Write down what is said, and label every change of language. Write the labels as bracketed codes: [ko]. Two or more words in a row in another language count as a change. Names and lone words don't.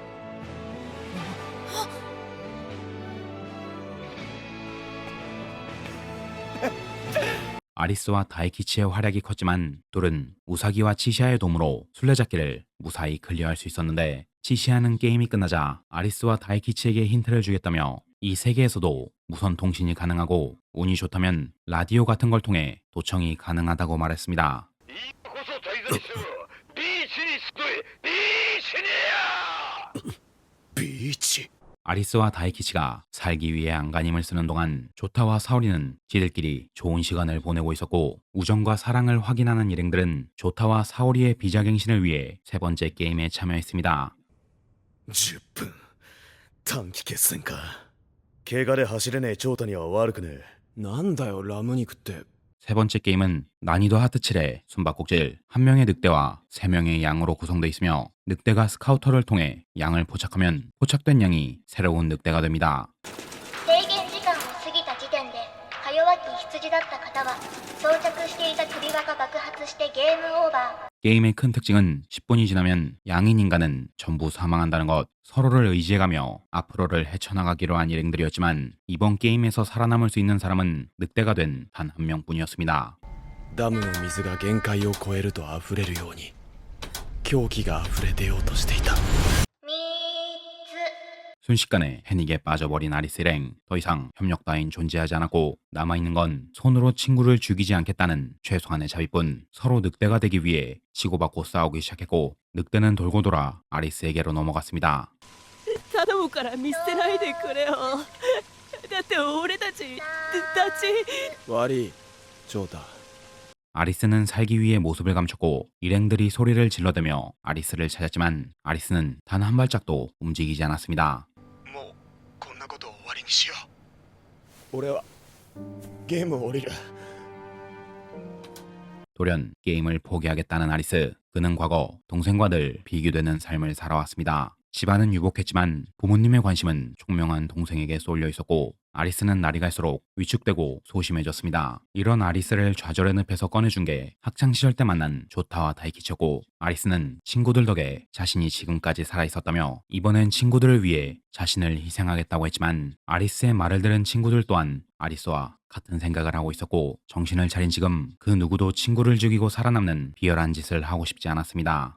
[ko] 아리스와 다이키치의 활약이 컸지만 둘은 우사기와 치시아의 도움으로 술래잡기를 무사히 클리어할 수 있었는데 치시아는 게임이 끝나자 아리스와 다이키치에게 힌트를 주겠다며 이 세계에서도 무선 통신이 가능하고 운이 좋다면 라디오 같은 걸 통해 도청이 가능하다고 말했습니다. [ja] ビーチ。 [ko] 아리스와 다이키치가 살기 위해 안간힘을 쓰는 동안 조타와 사오리는 지들끼리 좋은 시간을 보내고 있었고 우정과 사랑을 확인하는 일행들은 조타와 사오리의 비자갱신을 위해 세 번째 게임에 참여했습니다. [ja] 10 分。短期決戦か。怪我で走れねえ長太には悪くねえ。なんだよラム肉って。 [ko] 세 번째 게임은 난이도 하트 7의 숨바꼭질, 한 명의 늑대와 세 명의 양으로 구성되어 있으며 늑대가 스카우터를 통해 양을 포착하면 포착된 양이 새로운 늑대가 됩니다. [ja] 制限時間を過ぎた時点でか弱き羊だった方は装着していた首輪が爆発してゲームオーバー。 [ko] 게임의 큰 특징은 10분이 지나면 양인 인간은 전부 사망한다는 것, 서로를 의지해가며 앞으로를 헤쳐나가기로 한 일행들이었지만 이번 게임에서 살아남을 수 있는 사람은 늑대가 된 단 한 명뿐이었습니다. [ja] ダムの水が限界を超えると溢れるように狂気が溢れ出ようとしていた。 3つ。 [ko] 순식간에 패닉에 빠져버린 아리스 일행. 더 이상 협력 따윈 존재하지 않았고 남아있는 건 손으로 친구를 죽이지 않겠다는 최소한의 자비뿐. 서로 늑대가 되기 위해 치고받고 싸우기 시작했고 늑대는 돌고 돌아 아리스에게로 넘어갔습니다. [ja] 頼むから見捨てないでくれよ。だって俺たち悪い長太。 [ko] 아리스는 살기 위해 모습을 감췄고 일행들이 소리를 질러대며 아리스를 찾았지만 아리스는 단 한 발짝도 움직이지 않았습니다. [ja] もうこんなことを終わりにしよう。俺はゲームを降りる。 [ko] 돌연 게임을 포기하겠다는 아리스. 그는 과거 동생과 늘 비교되는 삶을 살아왔습니다. 집안은 유복했지만 부모님의 관심은 총명한 동생에게 쏠려 있었고 아리스는 날이 갈수록 위축되고 소심해졌습니다. 이런 아리스를 좌절의 늪에서 꺼내준 게 학창시절 때 만난 조타와 다이키치였고 아리스는 친구들 덕에 자신이 지금까지 살아있었다며 이번엔 친구들을 위해 자신을 희생하겠다고 했지만 아리스의 말을 들은 친구들 또한 아리스와 같은 생각을 하고 있었고 정신을 차린 지금 그 누구도 친구를 죽이고 살아남는 비열한 짓을 하고 싶지 않았습니다.